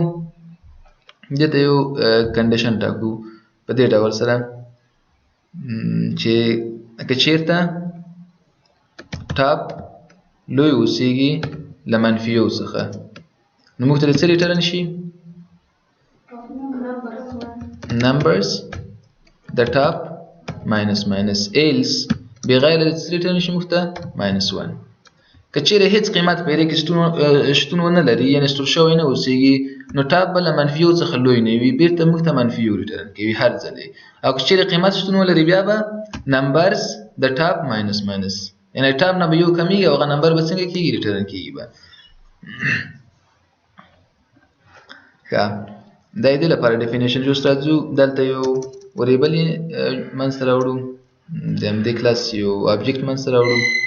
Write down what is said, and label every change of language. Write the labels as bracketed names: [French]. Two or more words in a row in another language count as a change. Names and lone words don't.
[Pashto] دې ته یو کنډیشن ټاکو په دې ډول سره چې که چېرته ټاپ لوی اوسېږي له منفي یو څخه، نو موږ ته څه ریټرن شي؟ [English] numbers the top minus minus. [Pashto] else بغیر د څه ریټرن شي موږ ته؟ -1. که چېرې هېڅ قیمت په ایرې کې شتون ونه لري یعنې سټور شوی نه اوسېږي، نو ټاپ به له منفي یو څخه لوی نه وي، بېرته موږ ته منفي یو ریټرن کوي هر ځل. او که چېرې قیمت شتون ولري بیا به [English] numbers the top minus minus، [Pashto] یعنې ټاپ نه به یو کمیږي او هغه نمبر به څنګه کېږي؟ ریټرن کېږي به. ښه، دا دې لپاره ډیفینیشن جوړ راځو. دلته یو وریبل یې منځته راوړو، د همدې کلاس یو آبجیکټ منځته راوړو.